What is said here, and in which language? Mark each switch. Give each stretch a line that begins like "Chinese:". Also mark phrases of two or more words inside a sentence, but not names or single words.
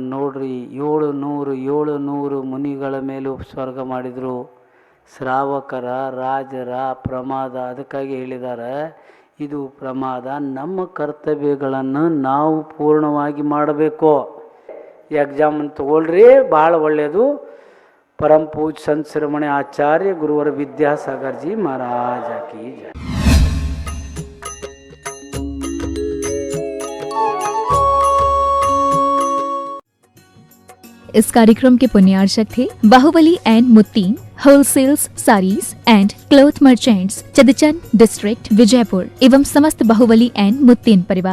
Kannada: ನೋಡ್ರಿ, 700 ಮುನಿಗಳ ಮೇಲೂ ಸ್ವರ್ಗ ಮಾಡಿದರು. ಶ್ರಾವಕರ ರಾಜರ ಪ್ರಮಾದ. ಅದಕ್ಕಾಗಿ ಹೇಳಿದ್ದಾರೆ, ಇದು ಪ್ರಮಾದ. ನಮ್ಮ ಕರ್ತವ್ಯಗಳನ್ನು ನಾವು ಪೂರ್ಣವಾಗಿ ಮಾಡಬೇಕು. ಎಕ್ಸಾಮ್ ತಗೊಳ್ರಿ, ಭಾಳ ಒಳ್ಳೆಯದು.
Hindi: परम पूज संत शिरोमणि आचार्य गुरुवर विद्यासागर जी महाराज की जय। इस कार्यक्रम के पुण्यार्चक थे बाहुबली एंड मुत्तीन होलसेल्स साड़ीज एंड क्लॉथ मर्चेंट्स, चदचन डिस्ट्रिक्ट, विजयपुर एवं समस्त बाहुबली एंड मुत्तीन परिवार।